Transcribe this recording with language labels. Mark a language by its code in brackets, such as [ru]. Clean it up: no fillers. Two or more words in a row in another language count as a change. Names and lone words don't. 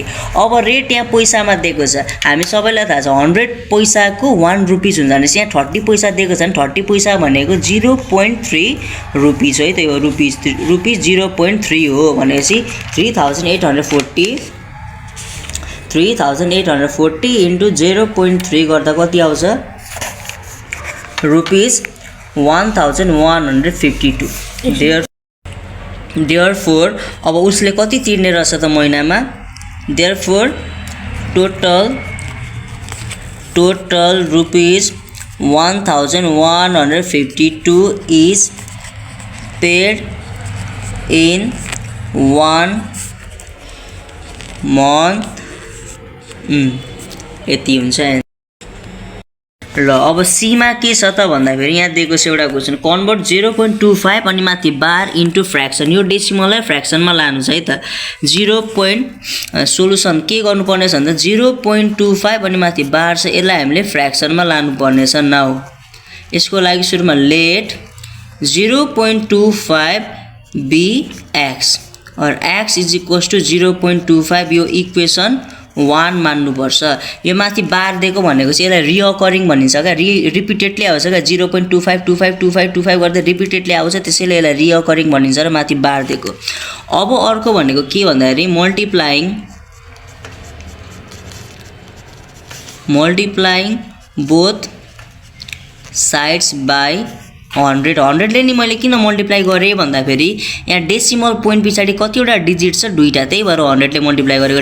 [ne] अब रेट यहाँ पैसामा दिएको छ, हामी सबैलाई थाहा छ 100 पैसाको 1 रुपीज हुन्छ भने यहाँ 30 पैसा दिएको छ भने 30 पैसा भनेको 0.3 रुपीज है, त्यही हो रुपीज 0.3 हो भनेपछि 3840 इन्टु 0.3 गर्दा कति आउँछ रुपीज 1152। देयरफोर अब उसले कति तिर्ने रहेछ त महिनामा, [en] therefore total rupees 1152 is paid in 1 month. [ne] यति हुन्छ। ल अब सीमा के छ त भन्दाखेरि यहाँ दिएको छ एउटा क्वेसन, कन्भर्ट 0.25 अनि माथि बार [en] into fraction, [ne] यो डेसिमललाई फ्र्याक्सनमा लानु छ है त। सोलुसन के गर्नुपर्ने छ भन्दा 0.25 अनि माथि बार छ यसलाई हामीले फ्र्याक्सनमा लानुपर्ने छ। नाउ यसको लागि सुरुमा [en] let 0.25 be x or x is equals to 0.25, [ne] यो इक्वेसन 1 मान्नुपर्छ। यो माथि बार दिएको भनेको चाहिँ यसलाई रिअकरिङ भनिन्छ क्या, रिपिटेडली आउँछ क्या, 0.25 गर्दै रिपिटेडली आउँछ, त्यसैले यसलाई रिअकरिङ भनिन्छ र माथि बार दिएको। अब अर्को भनेको के भन्दाखेरि [en] multiplying both sides by 100 [ne] ले नि मैले किन मल्टिप्लाई गरेँ भन्दाखेरि यहाँ [en] decimal point [ne] पछाडि कतिवटा डिजिट छ, दुईटा, त्यही भएर 100 ले मल्टिप्लाई गरेको।